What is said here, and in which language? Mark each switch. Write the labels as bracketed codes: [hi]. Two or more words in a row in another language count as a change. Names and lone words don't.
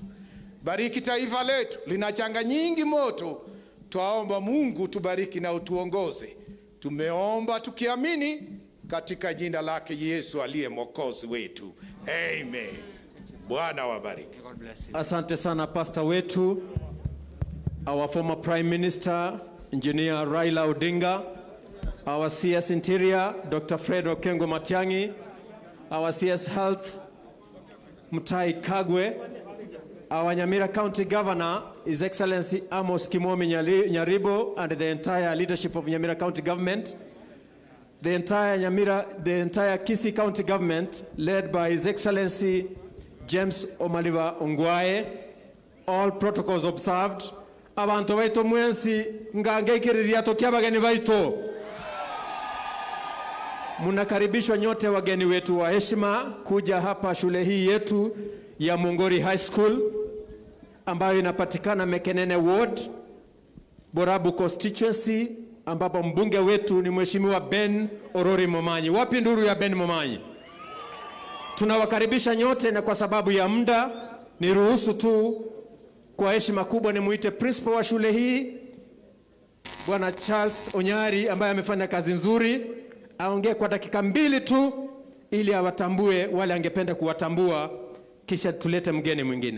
[sw] Bariki taifa letu, lina changa nyingi moto. Twaomba Mungu tubariki na utuongoze. Tumeomba tukiamini katika jina lake Yesu aliye Mwokozi wetu. Amen. Bwana wabariki. Asante sana pastor wetu, [en] our former Prime Minister Engineer Raila Odinga, our CS Interior Dr. Fred Okengo Matiangi, our CS Health Mutahi Kagwe, our Nyamira County Governor, His Excellency Amos Kimomi Nyaribo, and the entire leadership of Nyamira County Government, the entire Kisii County Government, led by His Excellency James Omaliba Ongwae, all protocols observed. [guz] Abantu baito mwensi ngangekiriria tokia bageni baito. [sw] Munakaribishwa nyote wageni wetu wa heshima kuja hapa shule hii yetu ya Mungori High School ambayo inapatikana Mekenene Ward, Borabu Constituency, ambapo mbunge wetu ni Mheshimiwa Ben Orori Momanyi. Wapi nduru ya Ben Momanyi? Tunawakaribisha nyote, na kwa sababu ya muda niruhusu tu kwa heshima kubwa nimuite principal wa shule hii Bwana Charles Onyari, ambaye amefanya kazi nzuri, aongee kwa dakika 2 tu ili awatambue wale angependa kuwatambua, kisha tulete mgeni mwingine.